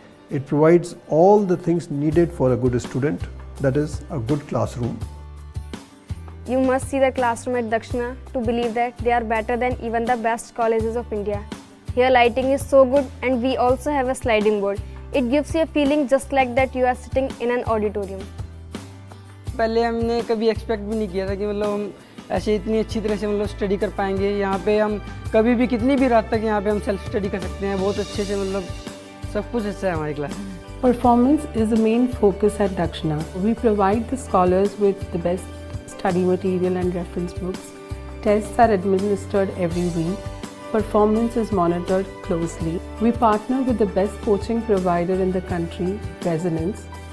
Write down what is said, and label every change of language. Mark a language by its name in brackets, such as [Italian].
[English] It provides all the things needed for a good student, that is a good classroom. You must see the classroom at Dakshina to believe that they are better than even the best colleges of India. Here lighting is so good, and we also have a sliding board. It gives you a feeling just like that you are sitting in an auditorium. [Hindi] पहले हमने कभी expect भी नहीं किया था कि मतलब हम ऐसे इतनी अच्छी तरह से मतलब स्टडी कर पाएंगे। यहाँ पे हम कभी भी कितनी भी रात तक यहाँ पे हम सेल्फ स्टडी कर सकते हैं। बहुत अच्छे से मतलब सब कुछ अच्छा है हमारी क्लास में। [English] Performance is the main focus at Dakshina. We provide the scholars with the best study material and reference books. Tests are administered every week. Performance is monitored closely. We partner with the best coaching provider in the country, Resonance.